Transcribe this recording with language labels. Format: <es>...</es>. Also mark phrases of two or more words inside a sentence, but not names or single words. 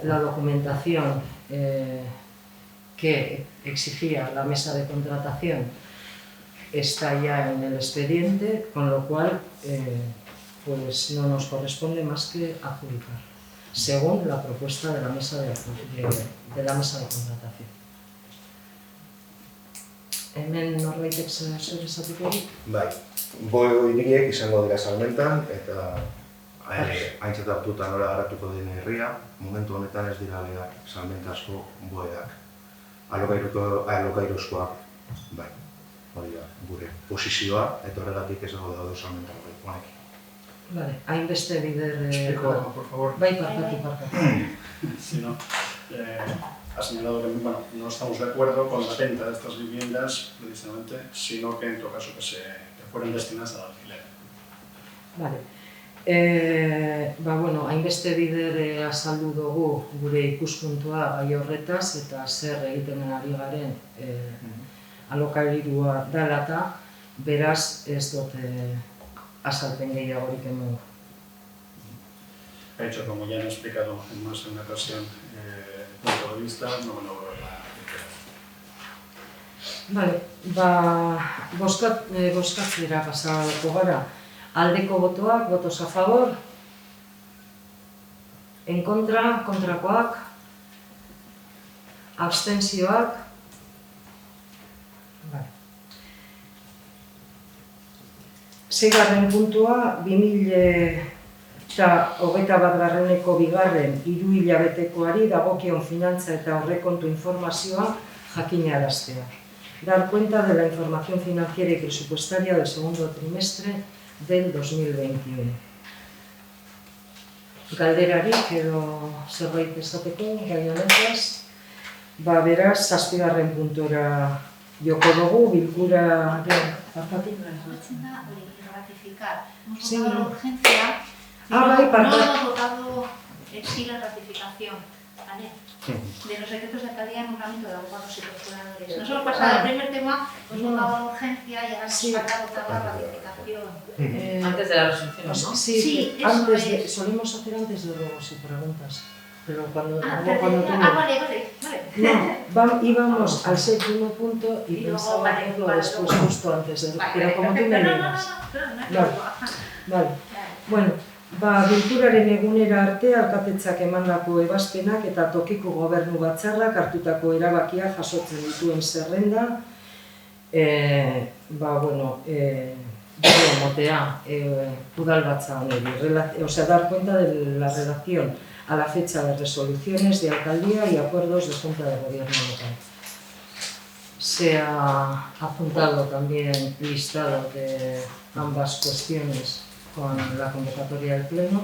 <es>la documentación que exigía la mesa de contratación está ya en el expediente, con lo cual pues no nos corresponde más que adjudicar, según la propuesta de la mesa de contratación.</es> <eu>Hemen norbaitek zer esateko? Bai, horiek izango dira salmentan, eta aintzat hartuta nola garatuko den herria, momentu honetan ez dira behar salmentazko boeak. Alokairuzkoak, bai, hori da, gure posizioa, eta horregatik ez dago daude salmentan honekin. Vale, hainbeste bider...</eu> <es>Explico, por favor.</es> <eu>Bai, parkatu.</eu> <es>Sí, ¿no? Ha señalado que no estamos de acuerdo con la venta de estas viviendas, precisamente, sino que en todo caso que fueran destinadas al alquiler. Vale.</es> <eu>Bueno, hainbeste bider azaldu dugu gure ikuspuntua gai horretaz eta zer egiten ari garen alokairua dela eta beraz ez dut azalpen gehiagorik emango.</eu> <es>De hecho, como ya han explicado en más de una ocasión el punto de vista, no me logro la diferencia.</es> <eu>Vale, bozkatzera pasako gara. Aldeko botoak,</eu> <es>votos a favor, en contra,</es> <eu>kontrakoak, abstentzioak. Vale. Seigarren puntua, 2021ko bigarren hiruhilabetekoari dagokion finantza eta aurrekontu informazioa jakinaraztea.</eu> <es>Dar cuenta de la información financiera y presupuestaria del segundo trimestre del 2021.</es> <eu>Galderarik edo zerbait esateko gai honetaz, beraz, 7. puntura joko dugu, bilkura...</eu> <es>Ratificar. Hemos Sí. votado la urgencia y Ah, vale, no hemos votado sí la ratificación, ¿vale? De los decretos de calidad y nombramiento de abogados y procuradores. Nos hemos pasado al primer tema, hemos votado la urgencia y ahora nos falta votar la ratificación. Antes de la resolución, ¿no? Sí, eso antes es. solemos hacer antes de luego si preguntas. Pero cuando tú vale. no, íbamos al 7º punto y luego, pensaba vale, hacerlo vale, después, luego. justo antes de... Vale, pero como tú me no, digas. no, Vale.</es> <eu>Bueno, bilkuraren egunera arte alkatetzak emandako ebazpenak eta tokiko gobernu batzarrak hartutako erabakia jasotzen dituen zerrenda, motea udalbatza honeri,</eu> <es>o sea, dar cuenta de la relación a la fecha de resoluciones de alcaldía y acuerdos de Junta de Gobierno local. Se ha apuntado también listado de ambas cuestiones con la convocatoria del Pleno.</es>